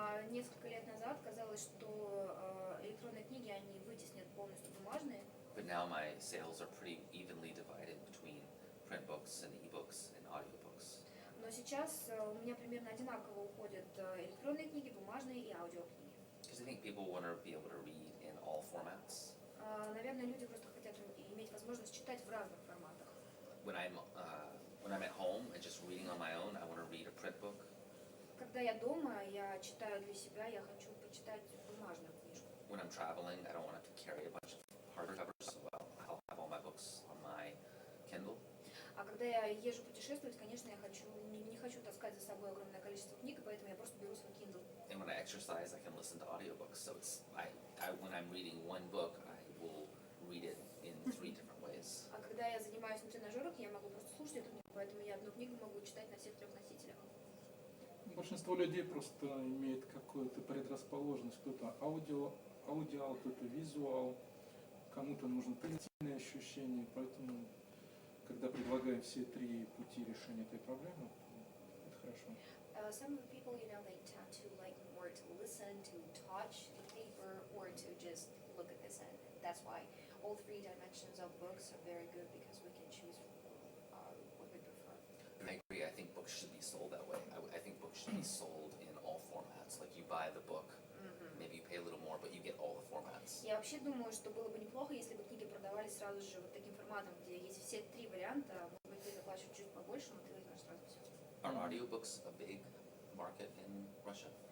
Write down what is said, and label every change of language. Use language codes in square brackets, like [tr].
[ru] Несколько лет назад казалось, что электронные книги они вытеснят полностью бумажные. [en] But now my sales are pretty evenly divided between print books and ebooks and audiobooks. [ru] Но сейчас у меня примерно одинаково уходят электронные книги, бумажные и аудиокниги. [en] Because I think people want to be able to read in all formats. [ru] Наверное, люди просто хотят иметь возможность читать в разных форматах. [en] When I'm at home and just reading on my own, I want to read a print book. [ru] Когда я дома, я читаю для себя, я хочу почитать бумажную книжку. [en] When I'm traveling, I don't want to carry a bunch of hardcovers, so I'll have all my books on my Kindle. [ru] А когда я езжу путешествовать, конечно, я не хочу таскать за собой огромное количество книг, поэтому я просто беру свой Kindle. [en] And when I exercise, I can listen to audiobooks. So when I'm reading one book, I will read it in 3 different ways. [ru] А когда я занимаюсь на тренажерах, я могу просто слушать эту книгу, поэтому я одну книгу могу читать на всех 3 носителях. Большинство людей просто имеет какую-то предрасположенность. Кто-то аудиал, кто-то визуал, кому-то нужно тактильное ощущение, поэтому когда предлагаем все 3 пути решения этой проблемы, это хорошо. [en] Some people, they tend to like more to listen, to touch the paper, or to just look at this, and that's why all 3 dimensions of books are very good because we can choose what we prefer. I agree. I think books should be sold that way. I think books should be sold in all formats. Like you buy the book, maybe you pay a little more, but you get all the formats. [ru] Я вообще думаю, что было бы неплохо, если бы книги продавались сразу же вот таким форматом, где есть все 3 варианта, может быть, ты заплатишь чуть побольше, но ты возьмешь сразу все. [en] Are audiobooks a big market in Russia?